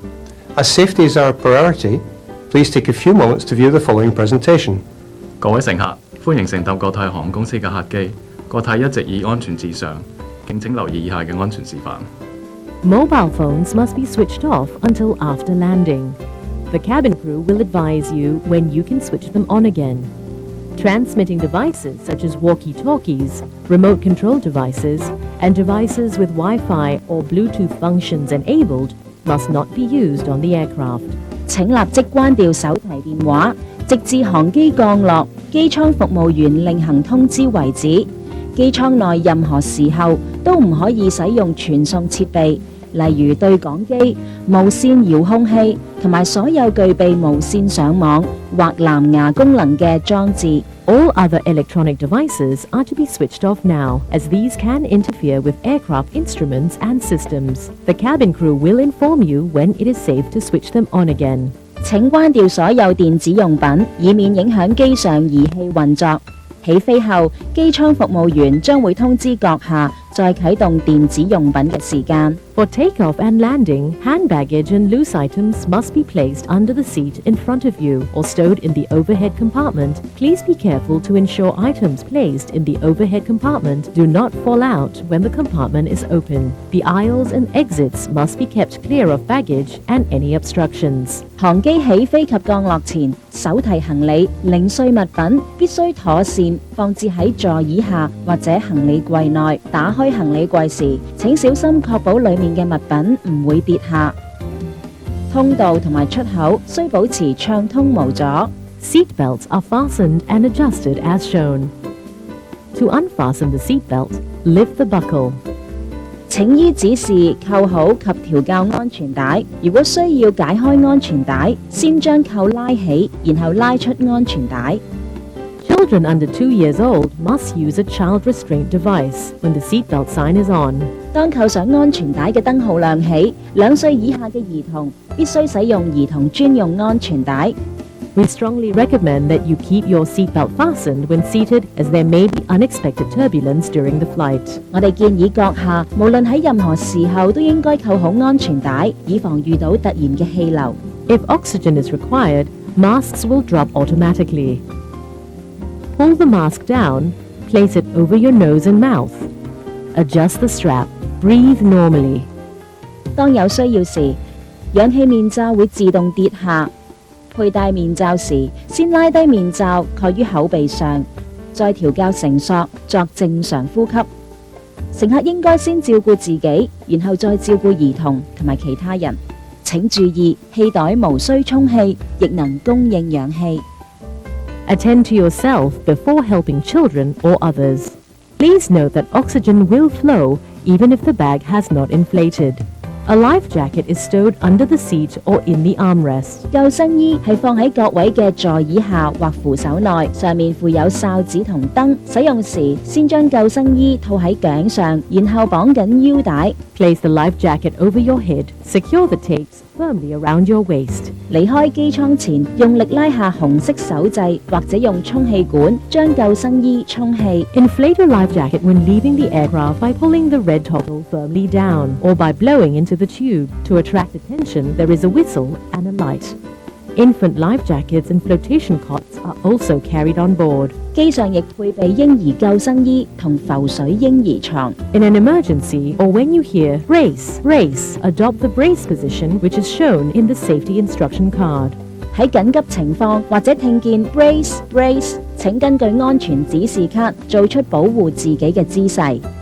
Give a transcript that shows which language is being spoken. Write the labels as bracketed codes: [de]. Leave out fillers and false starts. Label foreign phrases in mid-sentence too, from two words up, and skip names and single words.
[en] As safety is our priority, please please take a few moments to view the following presentation. [yue] 各位乘客，歡迎乘搭國泰航空公司嘅客機。國泰一直以安全至上，敬請留意以下嘅安全示範。 [en] Mobile phones must be switched off until after landing. The cabin crew will advise you when you can switch them on again. Transmitting devices such as walkie-talkies, remote control devices, and devices with Wi-Fi or Bluetooth functions enabled must not be used on the aircraft. [yue] 請立即關掉手提電話，直至航機降落，機艙服務員另行通知為止。機艙內任何時候都唔可以使用傳送設備，例如對講機、無線遙控器同埋所有具備無線上網或藍牙功能嘅裝置。 [en] All other electronic devices are to be switched off now, as these can interfere with aircraft instruments and systems. The cabin crew will inform you when it is safe to switch them on again. [yue] 請關掉所有電子用品，以免影響機上儀器運作。起飛後，機艙服務員將會通知閣下再啟動電子用品嘅時間。 [en] For takeoff and landing, hand baggage and loose items must be placed under the seat in front of you or stowed in the overhead compartment. Please be careful to ensure items placed in the overhead compartment do not fall out when the compartment is open. The aisles and exits must be kept clear of baggage and any obstructions. [yue] 航機起飛及降落前，手提行李、零碎物品必須妥善放置喺座椅下或者行李櫃內。打開行李櫃時，請小心確保裡面嘅物品唔會跌下。通道同埋出口須保持暢通無阻。 [en] Seat belts are fastened and adjusted as shown. To unfasten the seat belt, lift the buckle. [yue] 請依指示扣好及調校安全帶。如果需要解開安全帶，先將扣拉起，然後拉出安全帶。 [en] Children under 2 years old must use a child restraint device when the seatbelt sign is on. [yue] 當扣上安全帶嘅燈號亮起，2歲以下嘅兒童必須使用兒童專用安全帶。 [en] We strongly recommend that you keep your seatbelt fastened when seated, as there may be unexpected turbulence during the flight. [yue] 我哋建議閣下無論喺任何時候都應該扣好安全帶，以防遇到突然嘅氣流。 [en] If oxygen is required, masks will drop automatically. Pull the mask down, place it over your nose and mouth. Adjust the strap. Breathe normally. [yue] 當有需要時，氧氣面罩會自動跌下。佩戴面罩時，先拉低面罩蓋於口鼻上，再調校繩索作正常呼吸。乘客應該先照顧自己，然後再照顧兒童同埋其他人。請注意，氣袋無需充氣，亦能供應氧氣。 [en] Attend to yourself before helping children or others. Please note that oxygen will flow even if the bag has not inflated. A life jacket is stowed under the seat or in the armrest. [yue] 救生衣係放喺各位嘅座椅下或扶手內，上面附有哨子同燈。使用時，先將救生衣套喺頸上，然後綁緊腰帶。 [en] Place the life jacket over your head. Secure the tapes firmly around your waist. [yue] 離開機艙前，用力拉下紅色手掣，或者用充氣管將救生衣充氣。 [en] Inflate your life jacket when leaving the aircraft by pulling the red toggle firmly down, or by blowing into the tube. To attract attention, there is a whistle and a light. Infant life jackets and flotation cots are also carried on board. [yue] 機上亦配備嬰兒救生衣同浮水嬰兒床。 [en] In an emergency, or when you hear brace, brace, adopt the brace position which is shown in the safety instruction card. [yue] 喺緊急情況或者聽見 [en] brace brace， [yue] 請根據安全指示卡做出保護自己嘅姿勢。